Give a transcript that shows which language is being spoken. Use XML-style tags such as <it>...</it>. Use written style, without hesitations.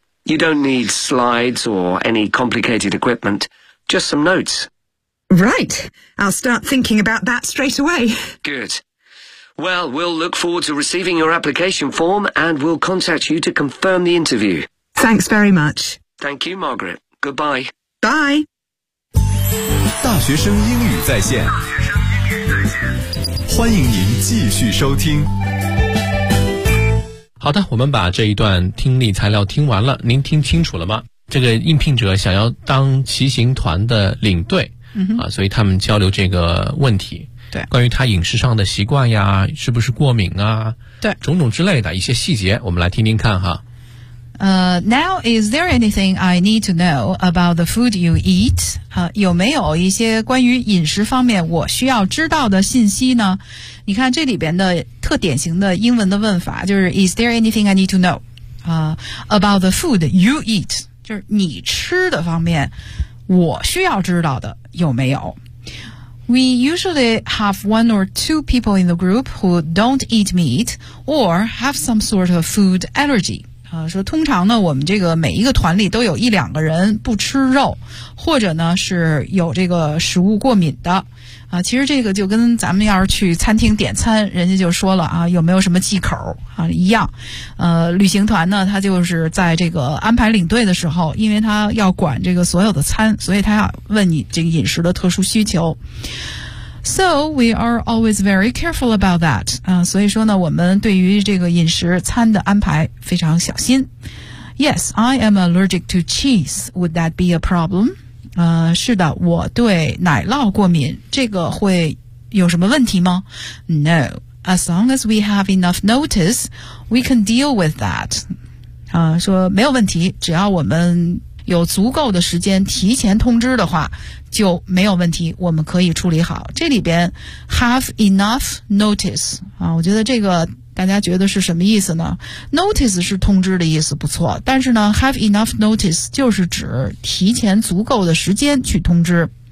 <en>You don't need slides or any complicated equipment, just some notes. Right. I'll start thinking about that straight away. Good. Well, we'll look forward to receiving your application form and we'll contact you to confirm the interview. Thanks very much. Thank you, Margaret. Goodbye. Bye.</en> <zh>大学生英语在线，欢迎您继续收听。好的，我们把这一段听力材料听完了，您听清楚了吗？这个应聘者想要当骑行团的领队，所以他们交流这个问题，对，关于他饮食上的习惯呀，是不是过敏啊，对，种种之类的一些细节，我们来听听看哈。</zh> <en>Now, is there anything I need to know about the food you eat?</en> <zh>有没有一些关于饮食方面我需要知道的信息呢？你看这里边的特典型的英文的问法就是</zh> <en>Is there anything I need to know about the food you eat?</en> <zh>就是你吃的方面我需要知道的有没有？</zh> <en>We usually have one or two people in the group who don't eat meat or have some sort of food allergy.</en> <zh>说通常呢我们这个每一个团里都有一两个人不吃肉或者呢是有这个食物过敏的其实这个就跟咱们要是去餐厅点餐人家就说了有没有什么忌口一样旅行团呢他就是在这个安排领队的时候因为他要管这个所有的餐所以他要问你这个饮食的特殊需求</zh> <en>So, we are always very careful about that.</en> <zh>所以说呢我们对于这个饮食餐的安排非常小心。</zh> <en>Yes, I am allergic to cheese. Would that be a problem?</en> <zh>是的我对奶酪过敏这个会有什么问题吗 ?</zh> <en>No. As long as we have enough notice, we can deal with that.</en> <zh>说没有问题只要我们有足够的时间提前通知的话就没有问题我们可以处理好这里边</zh> <en>have enough notice</en> <zh>我觉得这个大家觉得是什么意思呢 notice 是通知的意思不错但是呢 have enough notice 就是指提前足够的时间去通知</zh>